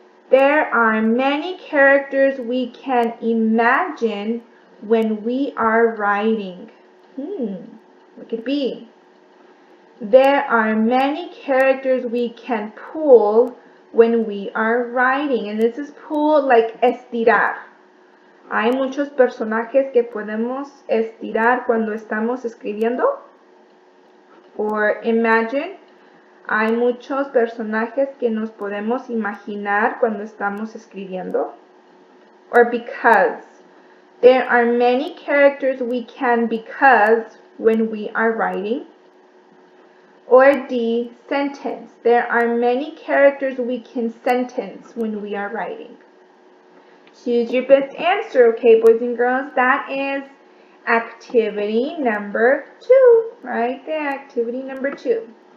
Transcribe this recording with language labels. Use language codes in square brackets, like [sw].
[en] There are many characters we can imagine when we are writing. Look at B. There are many characters we can pull when we are writing. And this is pull like estirar. [es] Hay muchos personajes que podemos estirar cuando estamos escribiendo. [en] Or imagine. [es] Hay muchos personajes que nos podemos imaginar cuando estamos escribiendo. [en] Or because. There are many characters we can because when we are writing. Or D, sentence. There are many characters we can sentence when we are writing. Choose your best answer, okay, boys and girls? That is activity number 2, right there, activity number 2.